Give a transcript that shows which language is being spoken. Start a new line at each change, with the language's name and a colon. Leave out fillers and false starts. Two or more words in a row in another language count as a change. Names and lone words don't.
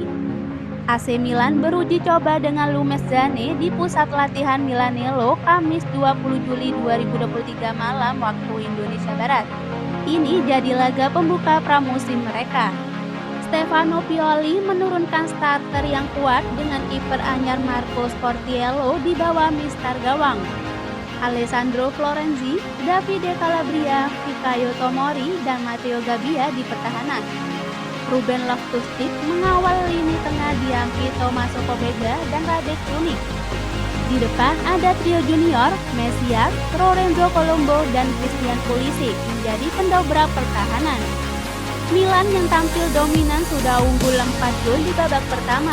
Indonesian: AC Milan beruji coba dengan Lumezane di pusat latihan Milanello Kamis 20 Juli 2023 malam waktu Indonesia Barat. Ini jadi laga pembuka pramusim mereka. Stefano Pioli menurunkan starter yang kuat dengan kiper anyar Marco Sportiello di bawah mistar gawang Alessandro Florenzi, Davide Calabria, Fikayo Tomori, dan Matteo Gabbia di pertahanan. Ruben Loftus-Cheek mengawal lini tengah didampingi Tommaso Pobega dan Radek Lunik. Di depan ada trio junior, Mesias, Lorenzo Colombo, dan Christian Pulisic menjadi pendobrak pertahanan. Milan yang tampil dominan sudah unggul 4 gol di babak pertama.